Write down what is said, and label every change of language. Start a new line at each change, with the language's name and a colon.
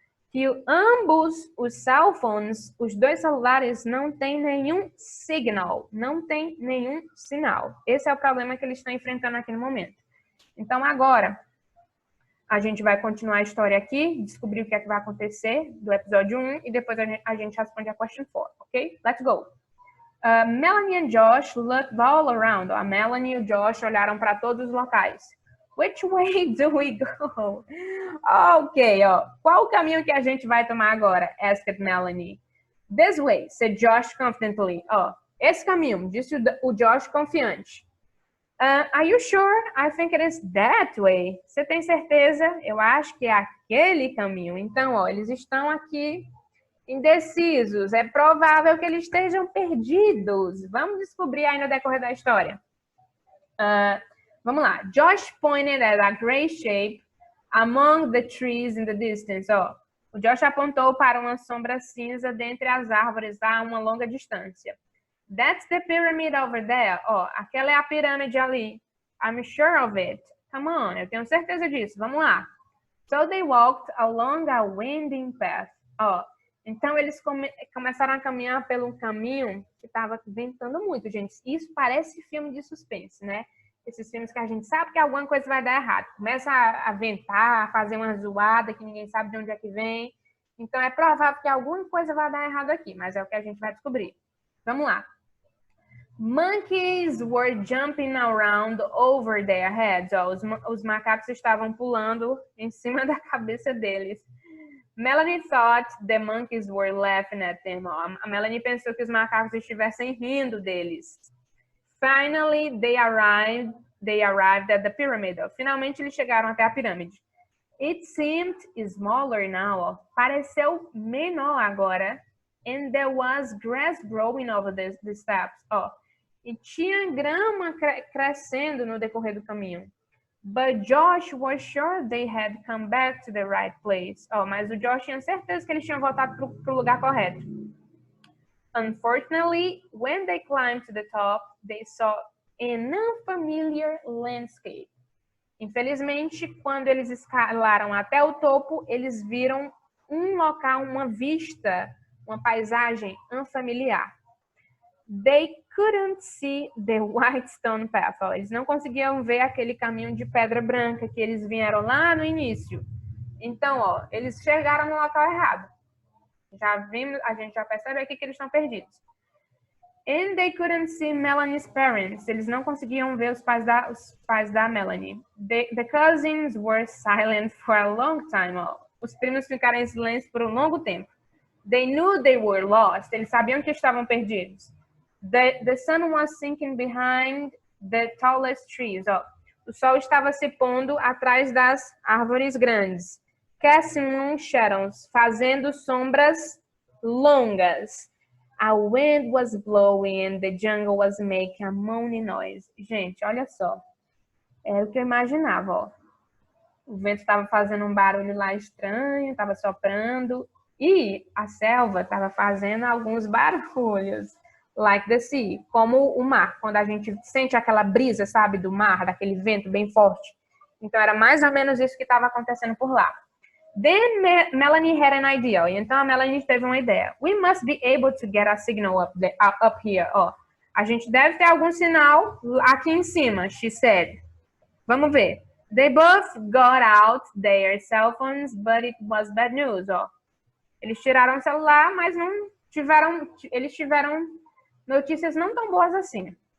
Portuguese: Que ambos os cell phones, os dois celulares, não têm nenhum signal, não tem nenhum sinal. Esse é o problema que eles estão enfrentando aqui no momento. Então, agora, a gente vai continuar a história aqui, descobrir o que é que vai acontecer do episódio 1 e depois a gente responde a question 4, ok?
English: Let's go! Melanie and Josh looked all around.
Portuguese: A Melanie e o Josh olharam para todos os locais.
English: Which way do we go?
Portuguese: Ok, ó. Qual o caminho que a gente vai tomar agora?
English: Asked Melanie. This way, said Josh confidently.
Portuguese: Ó, esse caminho, disse o Josh confiante.
English: Are you sure? I think it is that way.
Portuguese: Você tem certeza? Eu acho que é aquele caminho. Então, ó, eles estão aqui indecisos. É provável que eles estejam perdidos. Vamos descobrir aí no decorrer da história. Vamos lá.
English: Josh pointed at a gray shape among the trees in the distance.
Portuguese: Ó, o Josh apontou para uma sombra cinza dentre as árvores a uma longa distância.
English: That's the pyramid over there.
Portuguese: Ó, aquela é a pirâmide ali.
English: I'm sure of it. Come on,
Portuguese: eu tenho certeza disso. Vamos lá.
English: So they walked along a winding path.
Portuguese: Ó, então eles começaram a caminhar pelo caminho que estava ventando muito, gente. Isso parece filme de suspense, né? Esses filmes que a gente sabe que alguma coisa vai dar errado. Começa a ventar, a fazer uma zoada que ninguém sabe de onde é que vem. Então é provável que alguma coisa vai dar errado aqui, mas é o que a gente vai descobrir. Vamos lá.
English: Monkeys were jumping around over their heads.
Portuguese: Ó, os macacos estavam pulando em cima da cabeça deles.
English: Melanie thought the monkeys were laughing at them.
Portuguese: Ó, a Melanie pensou que os macacos estivessem rindo deles.
English: Finally, they arrived at the pyramid.
Portuguese: Ó, finalmente eles chegaram até a pirâmide.
English: It seemed smaller now.
Portuguese: Ó, pareceu menor agora.
English: And there was grass growing over the steps.
Portuguese: Ó, e tinha grama crescendo no decorrer do caminho.
English: But Josh was sure they had come back to the right place.
Portuguese: Oh, mas o Josh tinha certeza que eles tinham voltado para o lugar correto.
English: Unfortunately, when they climbed to the top, they saw an unfamiliar landscape.
Portuguese: Infelizmente, quando eles escalaram até o topo, eles viram um local, uma vista, uma paisagem unfamiliar.
English: They couldn't see the white stone path.
Portuguese: Ó, eles não conseguiam ver aquele caminho de pedra branca que eles vieram lá no início. Então, ó, eles chegaram no local errado. A gente já percebe aqui que eles estão perdidos.
English: And they couldn't see Melanie's parents.
Portuguese: Eles não conseguiam ver os pais da Melanie.
English: The cousins were silent for a long time. Ó.
Portuguese: Os primos ficaram em silêncio por um longo tempo.
English: They knew they were lost.
Portuguese: Eles sabiam que estavam perdidos.
English: The sun was sinking behind the tallest trees.
Portuguese: Oh, o sol estava se pondo atrás das árvores grandes.
English: Casting long shadows,
Portuguese: fazendo sombras longas.
English: A wind was blowing and the jungle was making a moaning noise.
Portuguese: Gente, olha só. É o que eu imaginava, ó. O vento estava fazendo um barulho lá estranho, estava soprando. E a selva estava fazendo alguns barulhos.
English: Like the sea,
Portuguese: como o mar, quando a gente sente aquela brisa, sabe, do mar, daquele vento bem forte. Então era mais ou menos isso que estava acontecendo por lá.
English: Then Melanie had an idea.
Portuguese: Então a Melanie teve uma ideia.
English: We must be able to get a signal up here.
Portuguese: Ó, a gente deve ter algum sinal aqui em cima,
English: she said.
Portuguese: Vamos ver.
English: They both got out their cell phones, but it was bad news.
Portuguese: Ó, eles tiraram o celular, mas eles tiveram notícias não tão boas assim.